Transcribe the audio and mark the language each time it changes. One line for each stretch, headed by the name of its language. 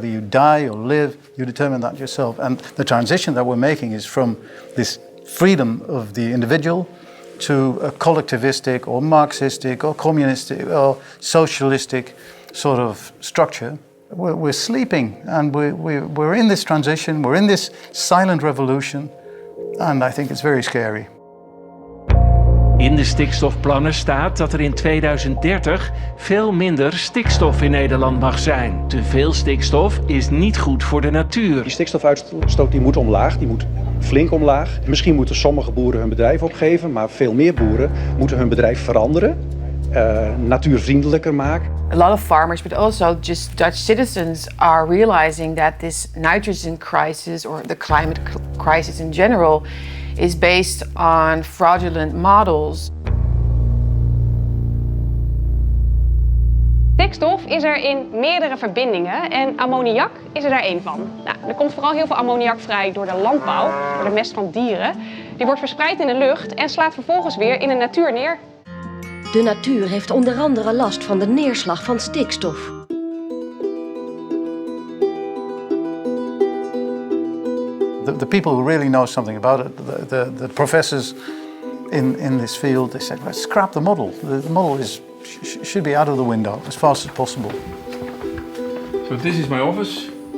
English: Whether you die or live, you determine that yourself. And the transition that we're making is from this freedom of the individual to a collectivistic or Marxistic or communistic or socialistic sort of structure. We're sleeping, and we're in this transition, we're in this silent revolution, and I think it's very scary.
Dutch: In de stikstofplannen staat dat er in 2030 veel minder stikstof in Nederland mag zijn. Te veel stikstof is niet goed voor de natuur. Die stikstofuitstoot die moet omlaag, die moet flink omlaag. Misschien moeten sommige boeren hun bedrijf opgeven, maar veel meer boeren moeten hun bedrijf veranderen, natuurvriendelijker maken.
English: A lot of farmers, but also just Dutch citizens, are realizing that this nitrogen crisis, or the climate crisis in general, is based on fraudulent models.
Dutch: Stikstof is er in meerdere verbindingen en ammoniak is er daar één van. Nou, er komt vooral heel veel ammoniak vrij door de landbouw, door de mest van dieren. Die wordt verspreid in de lucht en slaat vervolgens weer in de natuur neer. De natuur heeft onder andere last van de neerslag van stikstof.
English: The people who really know something about it, the professors in this field, they said, let's scrap the model. The model should be out of the window as fast as possible. So this is my office.